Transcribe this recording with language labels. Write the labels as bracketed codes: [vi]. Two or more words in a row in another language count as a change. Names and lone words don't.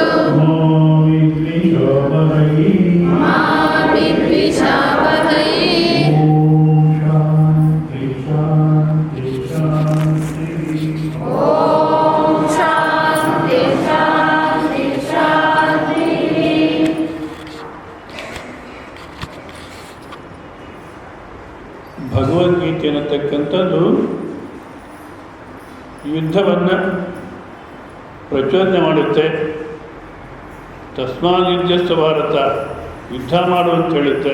[sa] मा विद्विषावहै मा विद्विषावहै ॐ शान्ति शान्ति शान्ति। ॐ शान्ति शान्ति शान्तिः। [kn] ಭಗವದ್ಗೀತೆ ಅನ್ನತಕ್ಕಂಥದ್ದು ಯುದ್ಧವನ್ನು ಪ್ರಚೋದನೆ ಮಾಡುತ್ತೆ. [sa] ತಸ್ಮಾದ್ಯುದ್ಧಸ್ಥ ಭಾರತ, [kn] ಯುದ್ಧ ಮಾಡು ಅಂತ ಹೇಳುತ್ತೆ.